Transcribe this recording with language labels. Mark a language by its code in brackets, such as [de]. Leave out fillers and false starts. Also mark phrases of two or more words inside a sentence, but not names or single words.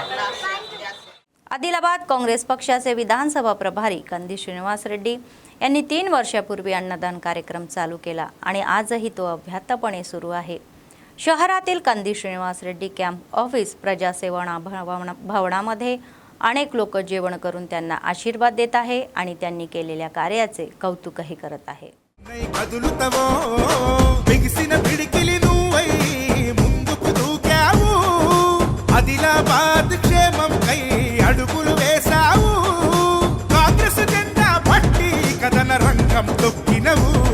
[mr] आदिलाबाद काँग्रेस पक्षाचे विधानसभा प्रभारी कंदी श्रीनिवास रेड्डी यांनी 3 वर्षापूर्वी अन्नदान कार्यक्रम चालू केला आणि आजही तो अव्याहतपणे सुरू आहे। शहरातील कंदी श्रीनिवास रेड्डी [en] camp office [mr] प्रजासेवा भवनामध्ये अनेक लोक जेवण करून त्यांना आशीर्वाद देत आहे आणि त्यांनी केलेल्या कार्याचे कौतुकही करत आहे। [te] ఆదిలాబాద్ క్షేమం కై అడుగులు వేసావు, కాంగ్రెస్ జెండా పట్టి కథన రంగం తొక్కినవు,